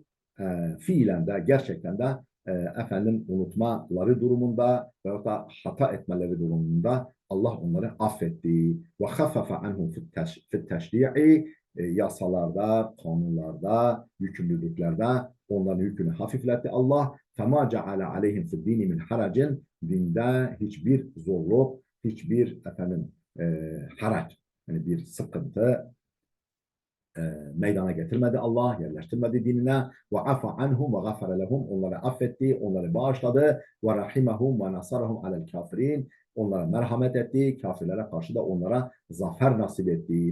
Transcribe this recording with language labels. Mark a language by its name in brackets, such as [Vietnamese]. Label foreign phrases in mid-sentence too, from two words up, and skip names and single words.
[Turkish] Fiilen de gerçekten de efendim unutmaları durumunda veyahut da hata etmeleri durumunda Allah onları affetti. [Arabic] وخفف عنهم في التشريع. [Turkish] Yasalarda, kanunlarda, yükümlülüklerde onların yükünü hafifletti Allah. [Arabic] فَمَا جَعَلَ عَلَيْهِمْ فِي الدِّينِ مِنْ حَرَجٍ. [Turkish] Dinde hiçbir zorluk, hiçbir efendim harac, yani bir sıkıntı meydana getirmedi Allah, yerleştirmedi dinine. [Arabic] وعفا عنهم وغفر لهم. [Turkish] Onları affetti, onları bağışladı. [Arabic] ورحمهم ونصرهم على الكافرين. [Turkish] Onlara merhamet etti, kafirlere karşı da onlara zafer nasip etti.